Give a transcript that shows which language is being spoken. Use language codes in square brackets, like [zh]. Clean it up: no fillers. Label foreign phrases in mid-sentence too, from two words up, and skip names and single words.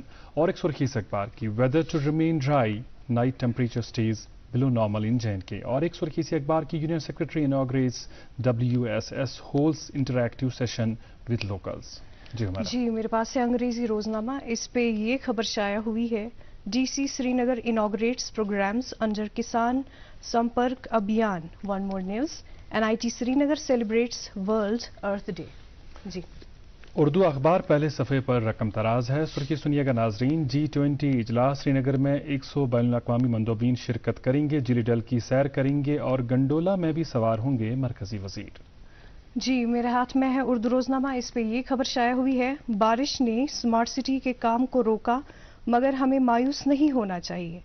[ur] اور ایک سرخی اس اخبار کی [en] Weather to remain dry, night temperature stays below normal in JNK. [ur] اور ایک سرخی اسی اخبار کی [en] Union Secretary inaugurates WSS, holds interactive session with locals. [ur] جی میرے پاس ہے انگریزی روزنامہ، اس پہ یہ خبر شائع ہوئی ہے [en] DC Srinagar inaugurates programmes under [ur] کسان سمپرک ابھیان. [en] One more news, NIT Srinagar celebrates World Earth Day. جی [ur] اردو اخبار پہلے صفحے پر رقم تراز ہے. سرخی سنیے گا ناظرین. G20 اجلاس سری نگر میں 100 بین الاقوامی مندوبین شرکت کریں گے، جیلی ڈل کی سیر کریں گے اور گنڈولا میں بھی سوار ہوں گے مرکزی وزیر. جی میرے ہاتھ میں ہے اردو روزنامہ، اس پہ یہ خبر شائع ہوئی ہے بارش نے اسمارٹ سٹی کے کام کو روکا مگر ہمیں مایوس نہیں ہونا چاہیے.